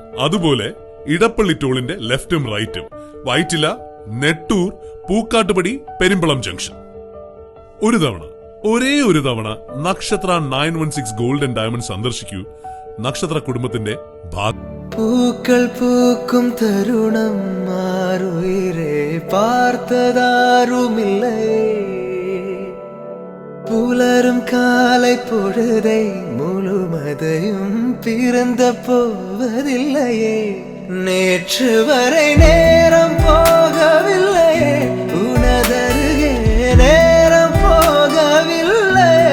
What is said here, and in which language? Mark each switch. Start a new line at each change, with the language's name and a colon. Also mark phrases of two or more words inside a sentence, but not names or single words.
Malayalam: അതുപോലെ ഇടപ്പള്ളി ടോളിന്റെ ലെഫ്റ്റും റൈറ്റും, വൈറ്റില, നെട്ടൂർ, പൂക്കാട്ടുപടി, പെരുമ്പളം ജംഗ്ഷൻ. ഒരേ ഒരു തവണ നക്ഷത്ര 916 ഗോൾഡൻ ഡയമണ്ട് സന്ദർശിക്കൂ. നക്ഷത്ര കുടുംബത്തിന്റെ ഭാഗം.
Tamil: பூக்கள் பூக்கும் தருணம் மாறுயிரே பார்த்ததாருமில்லை புலரும் காலை பொழுதை முழுமதையும் பிறந்த போவதில்லையே நேற்று வரை நேரம் போகவில்லையே உனதருகே நேரம் போகவில்லை